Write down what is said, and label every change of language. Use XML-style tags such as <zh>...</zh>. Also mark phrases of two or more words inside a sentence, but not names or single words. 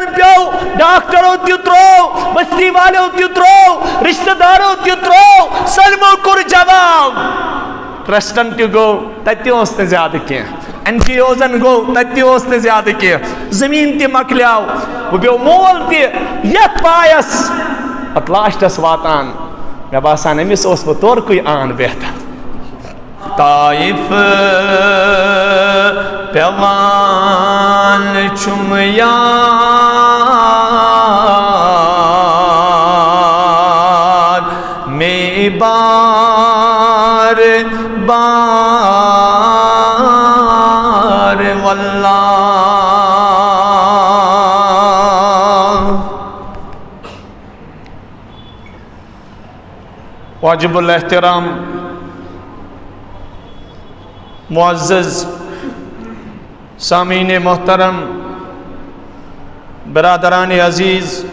<ks>پیو ڈاکٹرو تہِ ترٛوو بستی والیو تہِ ترٛوو رشتہٕ دارو تہِ ترٛوو سٲلمو کوٚر جواب ٹرسٹن تہِ گوٚو تتہِ تہِ اوس نہٕ زیادٕ کینٛہہ NGOزن گوٚو تتہِ تہِ اوس نہٕ زیادٕ کینٛہہ زمیٖن تہِ مۄکلیو وۄنۍ پیو مول تہِ یتھ پایس پتہٕ لاسٹس واتان مےٚ باسان أمِس اوس وۄنۍ تورکُے آن بہتر طائف پیوان چھُم یاد مے بار</ks> <ur>بار واللہ واجب الاحترام معزز سامعین محترم برادران عزیز</ur>